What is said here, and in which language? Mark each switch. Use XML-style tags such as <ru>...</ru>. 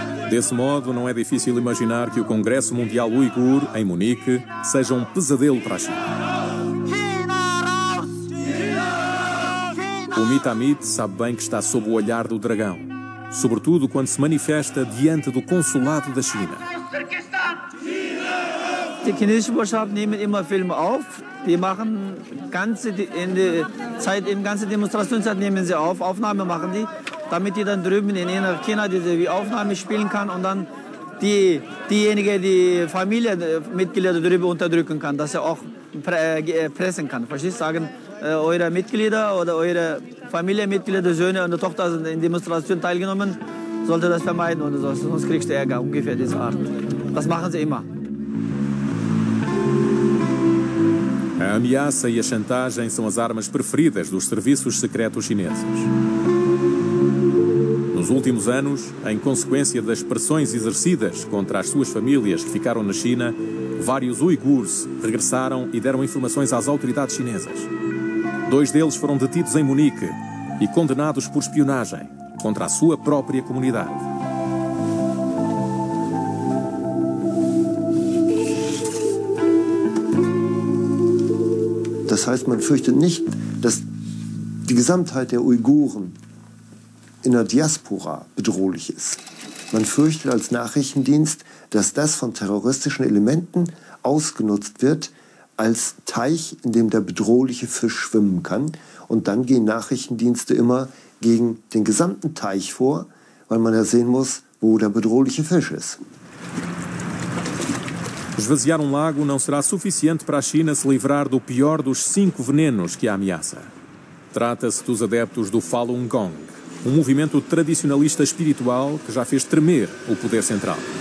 <pt>Desse modo, não é difícil imaginar que o Congresso Mundial Uigur, em Munique, seja um pesadelo para a China. O Mitamit sabe bem que está sob o olhar do dragão, sobretudo quando se manifesta diante do consulado da China.</pt> <de>Die chinesische Botschaft nehmen immer Filme auf. Die machen ganze Demonstrationszeit nehmen sie auf, Aufnahme machen die, damit die dann drüben in China diese Aufnahme spielen kann und dann diejenige, die Familienmitglieder drüber unterdrücken kann, dass er auch pressen kann. Verstehst du? Sagen, eure Mitglieder oder eure Familienmitglieder, Söhne und Tochter sind in Demonstrationen teilgenommen, sollte das vermeiden oder so, sonst kriegst du Ärger, ungefähr diese Art. Das machen sie immer.</de> <pt>A ameaça e a chantagem são as armas preferidas dos serviços secretos chineses. Nos últimos anos, em consequência das pressões exercidas contra as suas famílias que ficaram na China, vários uigures regressaram e deram informações às autoridades chinesas. 2 deles foram detidos em Munique e condenados por espionagem contra a sua própria comunidade.</pt> <de>Das heißt, man fürchtet nicht, dass die Gesamtheit der Uiguren in der Diaspora bedrohlich ist. Man fürchtet als Nachrichtendienst, dass das von terroristischen Elementen ausgenutzt wird als Teich, in dem der bedrohliche Fisch schwimmen kann. Und dann gehen Nachrichtendienste immer gegen den gesamten Teich vor, weil man ja sehen muss, wo der bedrohliche Fisch ist.</de> <pt>Esvaziar um lago não será suficiente para a China se livrar do pior dos 5 venenos que a ameaça. Trata-se dos adeptos do Falun Gong, um movimento tradicionalista espiritual que já fez tremer o poder central.</pt>